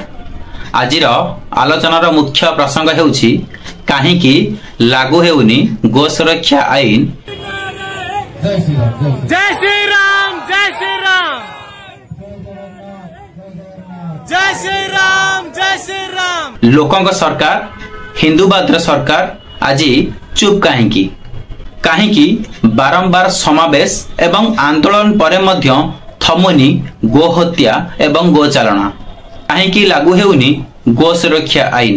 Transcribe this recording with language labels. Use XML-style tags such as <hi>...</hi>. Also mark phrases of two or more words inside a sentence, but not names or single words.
<or>ଆଜିର ଆଲୋଚନାର ମୁଖ୍ୟ ପ୍ରସଙ୍ଗ ହେଉଛି କାହିଁକି ଲାଗୁ ହେଉନି ଗୋ ସୁରକ୍ଷା ଆଇନ।</or> <hi>जय श्री राम, जय श्री राम, जय श्री राम, जय श्री राम।</hi> <or>ଲୋକଙ୍କ ସରକାର, ହିନ୍ଦୁବାଦ ସରକାର ଆଜି ଚୁପ କାହିଁକି ବାରମ୍ବାର ସମାବେଶ ଏବଂ ଆନ୍ଦୋଳନ ପରେ ମଧ୍ୟ ଥମୁନି ଗୋ ହତ୍ୟା ଏବଂ ଗୋ ଚାଲାଣ କାହିଁ ଲାଗୁ ହେଉନି ଗୋ ସୁରକ୍ଷା ଆଇନ।</or>